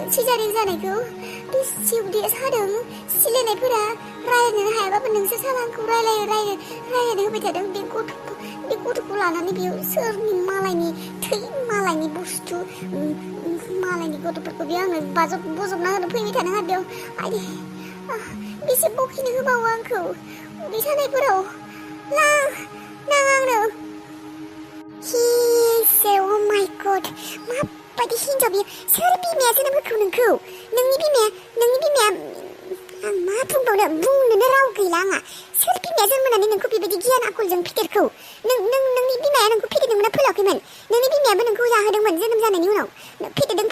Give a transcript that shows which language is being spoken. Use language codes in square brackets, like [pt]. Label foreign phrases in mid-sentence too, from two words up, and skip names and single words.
[brx] सिजारिन जानायखौ बेसे उदैया सादों सिलायनायफोरा रायलायनो हायाबाबो नोंसो साला आंखौ रायलायनो होबाय थादों बे गथ'खौ लानानै बेयाव सोरनि मालायनि थै मालायनि बुस्थु मालायनि गथ'फोरखौ बेयो आंनो बजबना होनो फैबाय थानो हा बेयाव आदे बेसे बखिनो होबावो आंखौ उदै सानायफोराव नां आंनो [en] oh my god [brx] माबायदि हिनजाव बियो सोर बिमाया जोनोम होखो नोंखौ नोंनि बिमाया आं मा बुंबावनो बुंनोनो राव गैला आंहा सोर बिमाया जोनोम होनानै नोंखौ बेबायदि गियान आखलजों फेदेरखौ नोंनि बिमाया नोंखौ फेदेरदोंमोन ना फोलावाखैमोन नोंनि बिमायाबो नोंखौ जाहोदोंमोन जोनोम जानायनि उनाव फेदेरदों